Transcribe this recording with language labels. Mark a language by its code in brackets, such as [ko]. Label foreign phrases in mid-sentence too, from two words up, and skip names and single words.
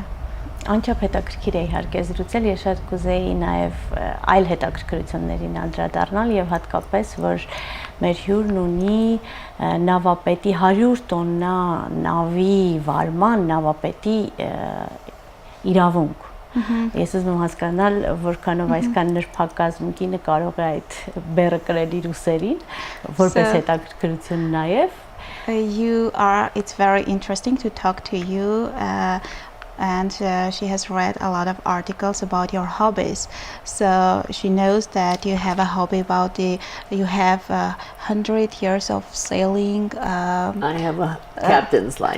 [hy] Անչափ հետաքրքիր է իհարկե զրուցել, ես շատ կուզեի նաև այլ հետաքրքրություններին անդրադառնալ եւ հատկապես, որ մեր հյուրն ունի նավապետի 100 տոննա նավի վարման նավապետի իրավունք։ Ես ուզում եմ հասկանալ, որքանով այսքան նրբակազմ կինը կարող է այդ բեռը կրել իր ուսերին, որպես հետաքրքրություն նաև։ [en] It's very interesting to talk to you. And she has read a lot of articles about your hobbies, so she knows that you have a hobby about you have 100 years of sailing. I have a captain's license.